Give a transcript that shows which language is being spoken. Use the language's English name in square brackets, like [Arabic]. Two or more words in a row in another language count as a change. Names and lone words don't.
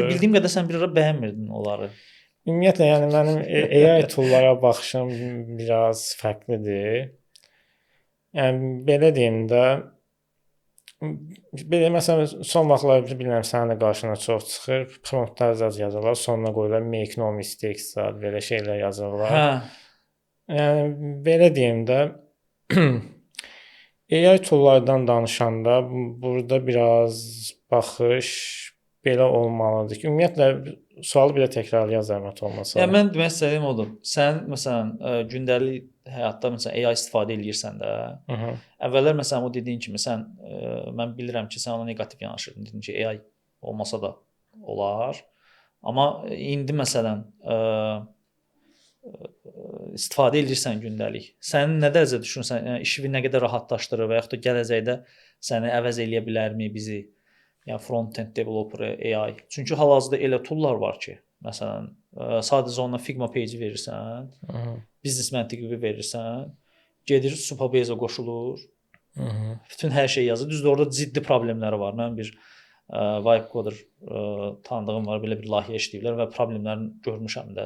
[Azerbaijani] Bildiyim qədər sən bir ara bəyənmirdin onları. Ümumiyyətlə, yəni mənim AI toollara baxışım biraz fərqlidir. Yəni belə deyim də, belə məsələn son vaxtlar bilmirəm sənin də qarşına çox çıxır. Promptlar yazırlar, sonuna qoyurlar [English] make no mistakes [Azerbaijani] belə şeylər yazırlar. Yəni belə deyim də AI toollardan danışanda burada biraz baxış belə olmalıdır ki, ümumiyyətlə sualı bir də təkrarlayan zəhmət olmasa. Yəni mən demək istədiyim odur. Sən məsələn gündəlik həyatda məsələn AI istifadə edirsən də. Əvvəllər məsələn o dediyin kimi sən mən bilirəm ki, sən ona neqativ yanaşırdın. Dedin ki, AI olmasa da olar. Amma indi məsələn istifadə edirsən gündəlik. Sən nə dərəcədə düşünürsən, yəni işini nə qədər rahatlaşdırır və yaxud da gələcəkdə səni əvəz eləyə bilərmi bizi? [English] Yəni front-end developer AI. [Azerbaijani] Çünki hal-hazırda elə toollar var ki, məsələn, sadəcə ona Figma page verirsən, biznes məntiqi verirsən, gedir Supabase-ə qoşulur. Bütün hər şey yazır. Düzdür, orada ciddi problemləri var. Mən bir [English] Vibe Coder [Azerbaijani] tanıdığım var, belə bir layihə işləyiblər və problemlərini görmüşəm də.